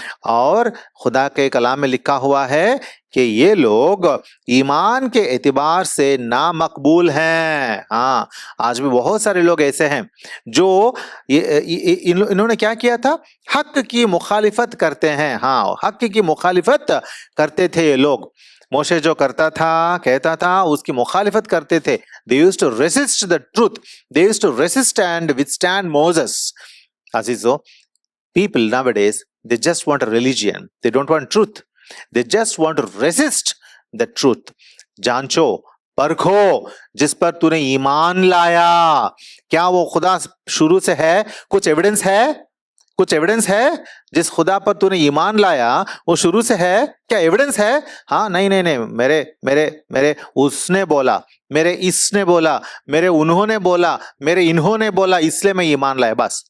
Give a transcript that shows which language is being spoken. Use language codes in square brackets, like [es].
[hi] और खुदा के कलाम में लिखा हुआ है कि ये लोग ईमान के एतबार से नामकबूल हैं। हाँ, आज भी बहुत सारे लोग ऐसे हैं जो इन्होंने क्या किया था? हक की मुखालिफत करते हैं। हाँ, हक की मुखालिफत करते थे ये लोग। मोशे जो करता था, कहता था, उसकी मुखालिफत करते थे। [en] They used to resist the truth. They used to resist and withstand Moses. Azizo, people nowadays, they just want a religion. They don't want truth. They just want to resist the truth. [hi] जांचो, परखो, जिस पर तूने ईमान लाया, क्या वो खुदा शुरू से है? कुछ एविडेंस है? कुछ एविडेंस है? जिस खुदा पर तूने ईमान लाया वो शुरू से है? क्या एविडेंस है? हाँ, नहीं नहीं नहीं, मेरे मेरे मेरे उसने बोला, मेरे इसने बोला, मेरे उन्होंने बोला, मेरे इन्होंने बोला, इसलिए मैं ईमान लाया, बस।